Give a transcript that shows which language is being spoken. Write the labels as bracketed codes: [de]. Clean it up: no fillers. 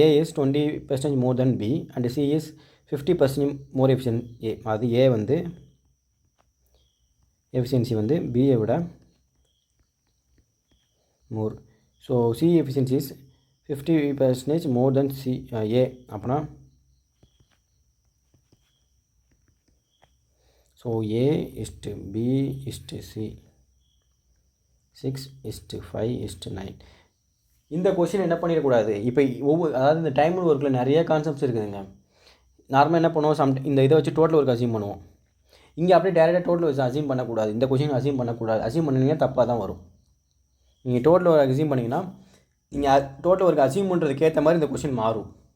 [en] A is 20% more than B and C is 50% more efficient A. [ta] அது A வந்து efficiency வந்து பியை விட மோர். [en] So C efficiency is 50% more than A. [ta] அப்படின்னா [en] So A is to B is to C 6:5:9. [ta] இந்த question என்ன பண்ணிடக்கூடாது. இப்போ அதாவது இந்த டைம் ஒர்க்கில் நிறைய கான்செப்ட்ஸ் இருக்குதுங்க. நார்மலாக என்ன பண்ணுவோம், இந்த இதை வச்சு டோட்டல் ஒர்க் அசீம் பண்ணுவோம். இங்கே அப்படியே டேரெக்டாக டோட்டல் வச்சு அசீம் பண்ணக்கூடாது. இந்த கொஷின் அசீம் பண்ணக்கூடாது. அசீம் பண்ணிங்கன்னா தப்பாக தான் வரும். நீங்கள் டோட்டல் ஒர்க் அசீம் பண்ணிங்கன்னா நீங்கள் டோட்டல் ஒர்க் அசீம் பண்ணுறதுக்கு ஏற்ற மாதிரி இந்த கொஷின் மாறும்.